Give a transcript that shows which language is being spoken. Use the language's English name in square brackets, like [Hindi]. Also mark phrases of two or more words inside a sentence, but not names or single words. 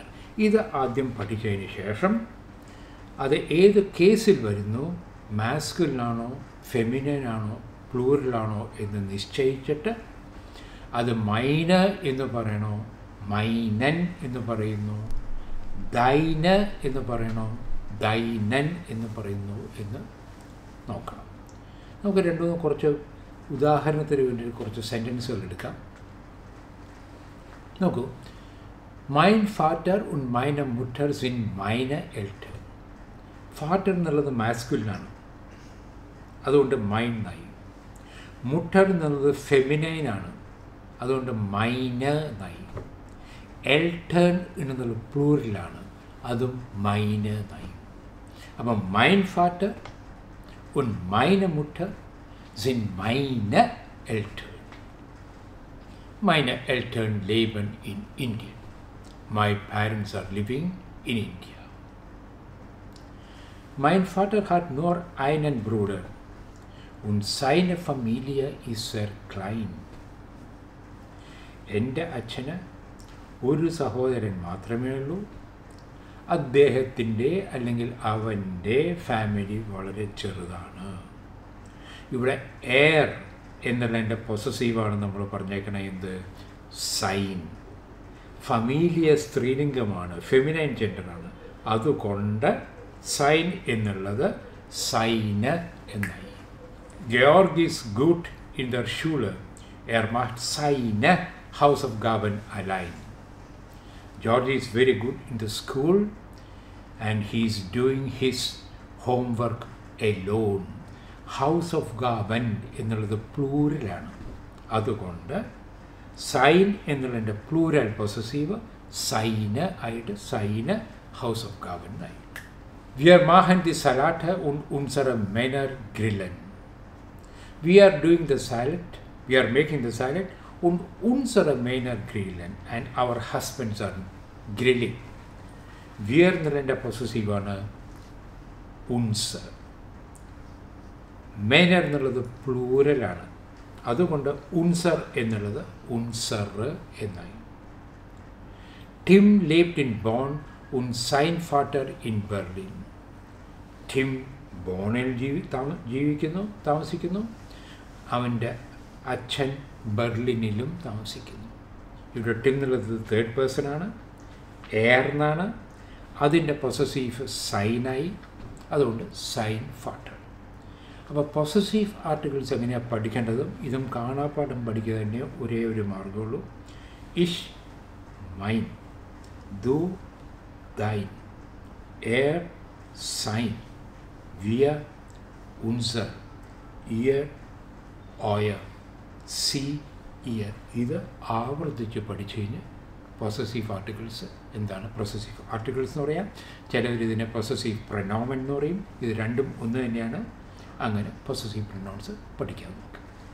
[Malayalam] ഇത് ആദ്യം പഠിച്ചതിന് ശേഷം അത് ഏത് കേസിൽ വരുന്നു, മാസ്കുലിനാണോ ഫെമിനൈനാണോ പ്ലൂറലാണോ എന്ന് നിശ്ചയിച്ചിട്ട് അത് മൈന് എന്ന് പറയണോ മൈനൻ എന്ന് പറയുന്നു, ദൈന് എന്ന് പറയണോ ദൈനൻ എന്ന് പറയുന്നു എന്ന് നോക്കണം. നമുക്ക് രണ്ടുമൂന്ന് കുറച്ച് ഉദാഹരണത്തിന് വേണ്ടി കുറച്ച് സെൻറ്റൻസുകൾ എടുക്കാം. [German] നോക്കൂ, mein Vater und meine Mutter sind meine Eltern. [Malayalam] ഫാറ്റർ എന്നുള്ളത് മാസ്കുലിനാണ്, അതുകൊണ്ട് മൈൻ നായി. മുട്ടർ എന്നുള്ളത് ഫെമിനൈനാണ്, അതുകൊണ്ട് മൈന് നായി. എൽട്ടേൺ എന്നുള്ളത് പ്ലൂറിലാണ്, അതും മൈന് നായി. [German] അപ്പം mein Vater und meine Mutter sind meine Eltern. Meine Eltern leben in Indien. [English] My parents are living in India. [German] Mein Vater hat nur einen Bruder und seine Familie ist sehr klein. [Malayalam] എൻ്റെ അച്ഛന് ഒരു സഹോദരൻ മാത്രമേ ഉള്ളൂ, അദ്ദേഹത്തിൻ്റെ അല്ലെങ്കിൽ അവൻ്റെ ഫാമിലി വളരെ ചെറുതാണ്. ഇവിടെ എയർ എന്നുള്ളതിൻ്റെ പൊസസീവാണ് നമ്മൾ പറഞ്ഞേക്കണേ, എന്ത് സൈൻ. ഫമീലിയ സ്ത്രീലിംഗമാണ്, [English] feminine gender, [Malayalam] അതുകൊണ്ട് സൈൻ എന്നുള്ളത് സൈന് എന്നായി. [German] Georg ist gut in der Schule. Macht seine Hausaufgaben allein. [English] Georg is very good in the school and he is doing his homework alone. [Malayalam] Hausaufgaben എന്നുള്ളത് പ്ലൂരലാണ്, അതുകൊണ്ട് സൈൻ എന്നുള്ളതിൻ്റെ [English] plural possessive [Malayalam] സൈന് ആയിട്ട് [German] seine Hausaufgaben [Malayalam] ആയി. [German] Wir machen die Salate und unsere Männer grillen. [English] We are doing the salad, we are making the salad [German] und unsere Männer grillen [English] and our husbands are grilling. [Malayalam] Wir എന്നുള്ളതിൻ്റെ പൊസസീവാണ് ഉൻസർ. Männer എന്നുള്ളത് പ്ലൂരലാണ്, അതുകൊണ്ട് ഉൻസർ എന്നുള്ളത് ഉൻസർ എന്നായി. [German] Tim lebt in Bonn und sein Vater in Berlin. [Malayalam] ടിം ബോണിൽ താമസിക്കുന്നു, അവൻ്റെ അച്ഛൻ ബെർലിനിലും താമസിക്കുന്നു. ഇവിടെ ടിം എന്നുള്ളത് [English] third person, [Malayalam] എയർ എന്നാണ്, അതിൻ്റെ പൊസസീവ് സൈനായി, അതുകൊണ്ട് [German] sein Vater. [Malayalam] അപ്പോൾ [English] possessive articles [Malayalam] എങ്ങനെയാണ് പഠിക്കേണ്ടതും ഇതും കാണാപ്പാഠം പഠിക്കുക തന്നെ ഒരേ ഒരു മാർഗമുള്ളൂ. [German] ich mein, du dein, er sein, wir, unser, ihr, euer, sie, ihr. [Malayalam] ഇത് ആവർത്തിച്ച് പഠിച്ചു കഴിഞ്ഞ് [English] possessive articles [Malayalam] എന്താണ്, [English] possessive articles [Malayalam] എന്ന് പറയാം. ചിലവർ ഇതിനെ [German] Possessiv Pronomen [Malayalam] എന്ന് പറയും. ഇത് രണ്ടും ഒന്ന് തന്നെയാണ്. അങ്ങനെ [English] possessive pronouns [Malayalam] പഠിക്കാൻ നോക്കുക.